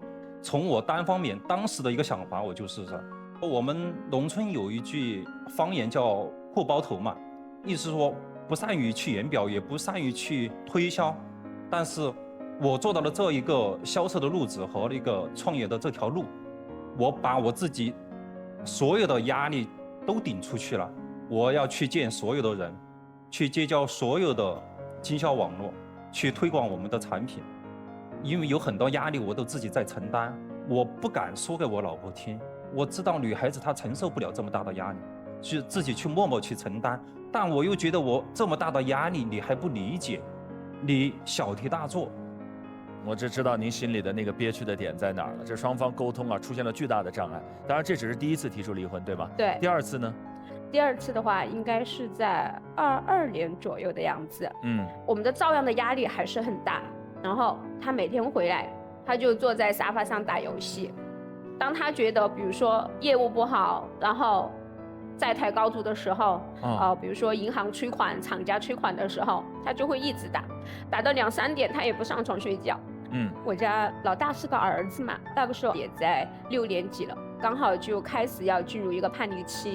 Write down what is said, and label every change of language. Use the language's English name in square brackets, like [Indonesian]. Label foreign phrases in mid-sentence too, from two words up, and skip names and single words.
[Chinese] 從我單方面當時的一個想法，我就是說，我們農村有一句方言叫貨包頭嘛，意思說不善於去言表，也不善於去推銷，但是我做到了這一個銷售的路子和一個創業的這條路，我把我自己所有的壓力都頂出去了，我要去見所有的人，去結交所有的經銷網絡，去推廣我們的產品。因為有很多壓力我都自己在承擔，我不敢說給我老婆聽，我知道女孩子她承受不了這麼大的壓力，去自己去默默去承擔，但我又覺得我這麼大的壓力你還不理解，你小題大做。我只知道您心裡的那個憋屈的點在哪兒了，這雙方溝通出現了巨大的障礙。當然這只是第一次提出離婚，對嗎？對。第二次呢？第二次的話應該是在22年左右的樣子。我們的照樣的壓力還是很大，然後他每天回來他就坐在沙發上打遊戏。当他觉得比如说業務不好，然後債台高築的時候，比如說銀行催款、廠家催款的時候，他就會一直打到2、3點，他也不上床睡覺。我家老大是個兒子嘛，那個時候也在6年級了，剛好就開始要進入一個叛逆期。